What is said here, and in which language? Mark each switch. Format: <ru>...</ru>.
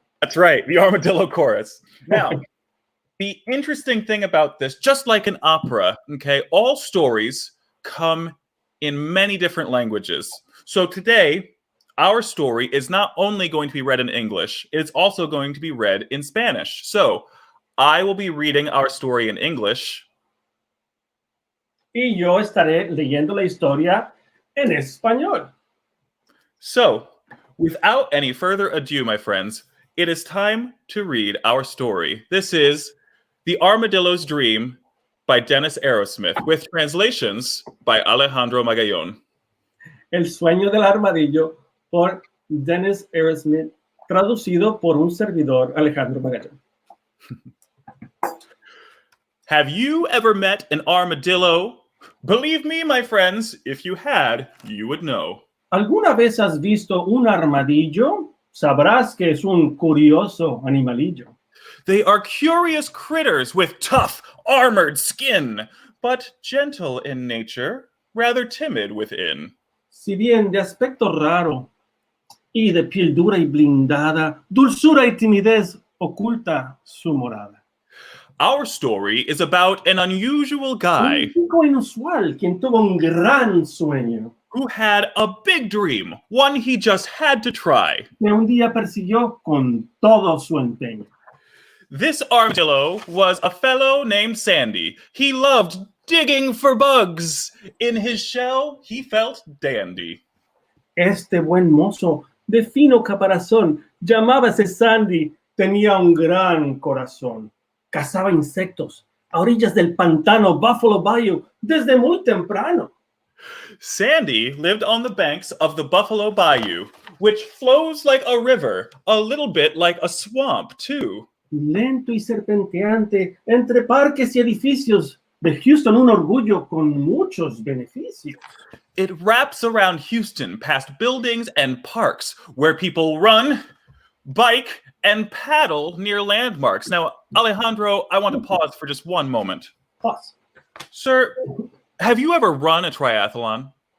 <en>That's right, the Armadillo chorus. Now, the interesting thing about this, just like an opera, okay, all stories come in many different languages. So today, our story is not only going to be read in English, it's also going to be read in Spanish. So I will be reading our story in English.</en> <es>Y yo estaré leyendo la historia en español.</es> <en>So, without any further ado, my friends, it is time to read our story. This is The Armadillos Dream by Dennis Arrowsmith, with translations by Alejandro Magallón.</en> <es>El sueño del armadillo por Dennis Arrowsmith, traducido por un servidor, Alejandro Magallón.</es> <en>Have you ever met an armadillo? Believe me, my friends, if you had, you would know.</en> <es>¿Alguna vez has visto un armadillo? Sabrás que es un curioso animalillo.</es> <en>They are curious critters with tough, armored skin, but gentle in nature, rather timid within.</en> <es>Si bien de aspecto raro y de piel dura y blindada, dulzura y timidez oculta su morada.</es> <en>Our story is about an unusual guy</en> <es>Un chico inusual quien tuvo un gran sueño.</es> <en>who had a big dream, one he just had to try.</en> <es>Que un día persiguió con todo su empeño.</es> <en>This armadillo was a fellow named Sandy. He loved digging for bugs. In his shell, he felt dandy.</en> <es>Este buen mozo de fino caparazón, llamábase Sandy, tenía un gran corazón. Cazaba insectos a orillas del pantano Buffalo Bayou desde muy temprano.</es> <en>Sandy lived on the banks of the Buffalo Bayou, which flows like a river, a little bit like a swamp, too.</en> <es>Lento y serpenteante entre parques y edificios, de Houston un orgullo con muchos beneficios.</es> <en>It wraps around Houston past buildings and parks where people run, bike, and paddle near landmarks. Now, Alejandro, I want to pause for just one moment. Pause. Sir, have you ever run a triathlon?</en>